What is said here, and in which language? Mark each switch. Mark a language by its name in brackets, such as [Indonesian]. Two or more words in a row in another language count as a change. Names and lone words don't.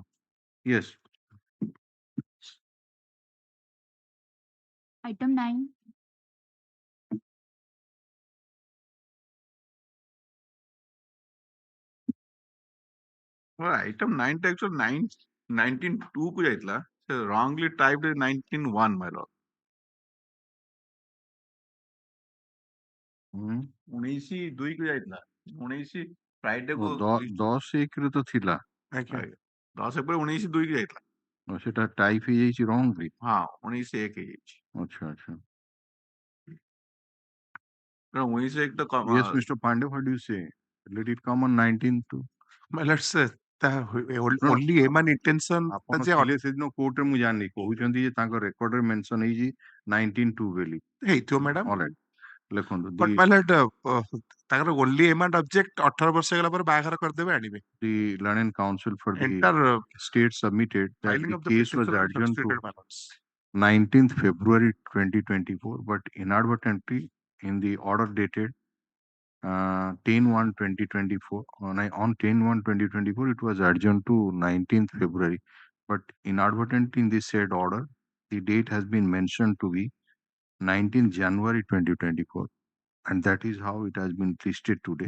[English] Yes. Item 9. Well, item 9 types of 19.2 [Odia] କୁ ଯାଇଥିଲା. [English] So wrongly typed as 19.1, my lord. [Odia] 19/2 କୁ ଯାଇଥିଲା 19 ଫ୍ରାଇଡେ କୁ 10/1 ତ ଥିଲା। 10 ଏପ୍ରିଲ 19/2 କୁ ଯାଇଥିଲା। ସେଟା ଟାଇପ ହେଇଯାଇଛି ରଙ୍ଗରେ। ହଁ 19/1 ହେଇଯାଇଛି। ଆଚ୍ଛା। 19/1 ତ [English] Yes, Mr. Pandey, what do you say? Let it come on 19th to. let's say No, only aim and intention [Odia] ଆପଣ ଥିଲେ ସେଦିନ କୋର୍ଟରେ ମୁଁ ଜାଣିନି କହୁଛନ୍ତି ଯେ ତାଙ୍କ ରେକର୍ଡରେ ମେନସନ ହେଇଛି 19/2 ବୋଲି। ହେଇଥିବ ମ୍ୟାଡାମ। Alright, ଲେଖନ୍ତୁ [English] but my lord [Odia] ତାଙ୍କର [English] only aim and object [Odia] 18 ବର୍ଷ ହେଇଗଲା ପରେ ବାହାଘର କରିଦେବେ ଆଣିବେ। [English] The learned counsel for the Entire state submitted that filing the of the case was petition adjourned to substituted balance. 19th February 2024, but inadvertently in the order dated 10/1/2024, on 10/1/2024, it was adjourned to 19th February, but inadvertently in the said order, the date has been mentioned to be 19th January 2024, and that is how it has been listed today.